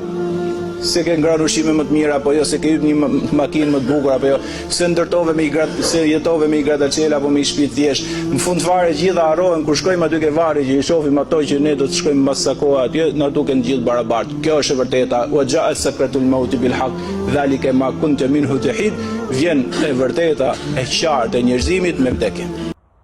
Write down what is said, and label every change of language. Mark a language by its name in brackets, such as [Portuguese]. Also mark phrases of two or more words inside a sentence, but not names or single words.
[Albanian] Se ke ngrënë ushqime më të mira, apo jo, se ke hyrë një makinë më të bukur, apo jo, se ndërtove me se jetove me i gratacel apo me i shtëpi thjesht. Në fund fare gjitha harrohen kur shkojmë aty ke varri që i shohim ato që ne do të shkojmë mbas sa kohe atje, na duken gjithë barabartë. Kjo është e vërteta. [Arabic] وجاء سكرة الموت بالحق ذلك ما كنت منه تحيد, [Albanian] vjen e vërteta e qartë e njerëzimit me vdekje.